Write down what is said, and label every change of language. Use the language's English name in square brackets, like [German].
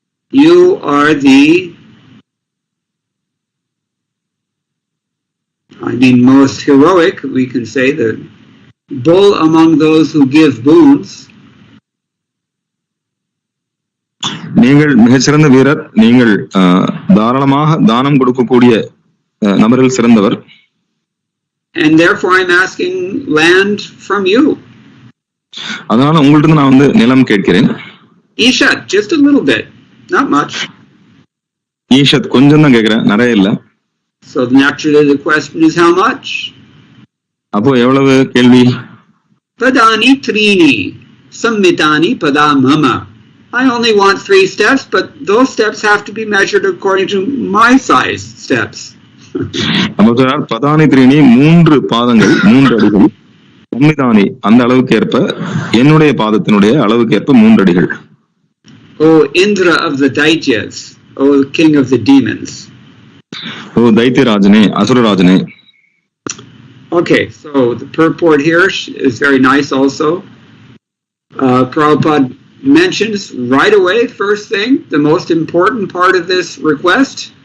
[English] You are the most heroic, we can say, the bull among those who give boons. [Tamil] நீங்கள் மிகச்சிறந்த வீரர். நீங்கள் தாராளமாக தானம் கொடுக்கக்கூடிய நபரில் சிறந்தவர். [English] And therefore I'm asking land from you. [Tamil] அதனால உங்கள்ட்ட நான் நிலம் கேட்கிறேன். [English] Ishat, just a little bit, not much. [Tamil] ஈஷத் கொஞ்சம் தான் கேட்கிறேன், நிறைய இல்ல. [English] So naturally the question is how much? [Tamil] அப்போ எவ்வளவு கேள்வி? [Sanskrit] Padani trini sammitani padamama. [English] I only want 3 steps, but those steps have to be measured according to my size steps. [Tamil] Badauni த்ரீனி 3 பாதங்கள் 3 அடிகள். சம்மிதானி அந்த அளவுக்கு ஏற்ப என்னுடைய பாதத்தினுடைய அளவுக்கு ஏற்ப 3 அடிகள். [English] O Indra of the Daityas, O king of the demons. [Tamil] O தைத்தியராஜனே, அசுரராஜனே. [English] Okay, so the purport here is very nice also. Prabhupada mentions right away, first thing, the most important part of this request.